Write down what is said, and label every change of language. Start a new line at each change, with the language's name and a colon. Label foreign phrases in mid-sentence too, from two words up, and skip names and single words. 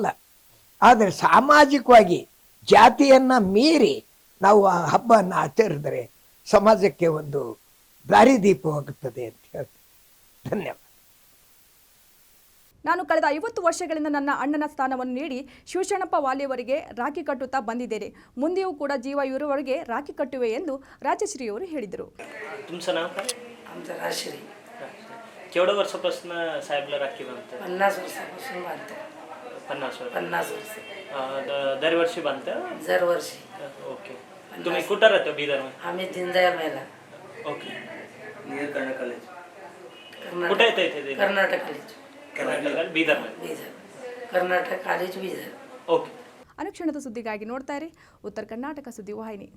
Kannada: ಆದರೆ ಸಾಮಾಜಿಕವಾಗಿ ಜಾತಿಯನ್ನು ಮೀರಿ ನಾವು ಆ ಹಬ್ಬವನ್ನು ಆಚರಿಸಿದರೆ ಸಮಾಜಕ್ಕೆ ಒಂದು ದಾರಿದೀಪವಾಗುತ್ತದೆ ಅಂತ ಹೇಳ್ತೀನಿ. ಧನ್ಯವಾದ. ನಾನು ಕಳೆದ 50 ವರ್ಷಗಳಿಂದ ನನ್ನ ಅಣ್ಣನ ಸ್ಥಾನವನ್ನು ನೀಡಿ ಶಿವಶರಣಪ್ಪ ವಾಲಿಯವರಿಗೆ ರಾಖಿ ಕಟ್ಟುತ್ತಾ ಬಂದಿದ್ದೇನೆ. ಮುಂದೆಯೂ ಕೂಡ ಜೀವ ಇರುವವರೆಗೆ ರಾಖಿ ಕಟ್ಟುವೆ ಎಂದು ರಾಜಶ್ರೀಯವರು ಹೇಳಿದರು.
Marathi: केवढ्या वर्षापासून साहेबला राखी बांधतात? 50 वर्षापासून बांधतात. 50 वर्ष. दरवर्षी बांधतात? दरवर्षी. ओके. तुम्ही कुठं राहता बीदरमध्ये? आम्ही दीनदयाळ मेला. ओके. नियर कर्नाटक कॉलेज. कुठे येतं इथे? कर्नाटक कॉलेज. कर्नाटक बीदरमध्ये. बीदर. कर्नाटक कॉलेज बीदर. ओके.
Kannada: ಅನುಕ್ಷಣದ ಸುದ್ದಿಗಾಗಿ ನೋಡ್ತಾ ಇರಿ ಉತ್ತರ ಕರ್ನಾಟಕ ಸುದ್ದಿ ವಾಹಿನಿ.